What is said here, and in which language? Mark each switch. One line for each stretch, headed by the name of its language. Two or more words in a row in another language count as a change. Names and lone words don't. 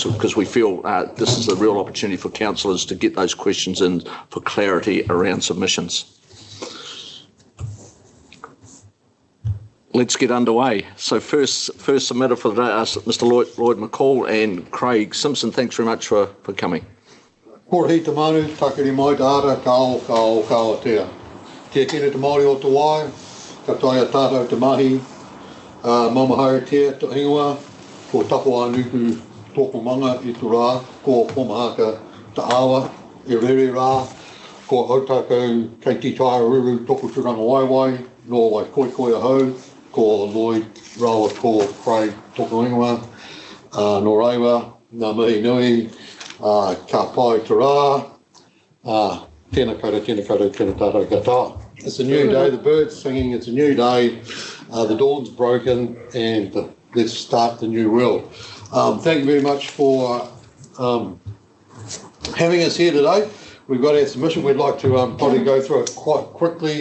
English: So because we feel this is a real opportunity for councillors to get those questions in for clarity around submissions. Let's get underway. So first submitter for the day is Mr. Lloyd McCall and Craig Simpson. Thanks very much for coming.
Māori: Kore hei te manu, takiri mai te ara, ka aotea. Te kere te Māori o te wai, ka taia tātou te mahi, mamahaetea te ingoa, ko tapo anuku tōku manga i tu rā, ko pomahaka te awa, i rere rā, ko autako kei ti taia ruru tōku turanga waiwai, no wai koi ahau, ko Lloyd rawa ko Craig tōku ingoa, no reiwa, ngā mihi nui, ka pai te rā, tēnā koutou, tēnā tātou katoa.
English: It's a new day, the birds singing, it's a new day, the dawn's broken, and let's start the new world. Thank you very much for having us here today. We've got our submission. We'd like to probably go through it quite quickly.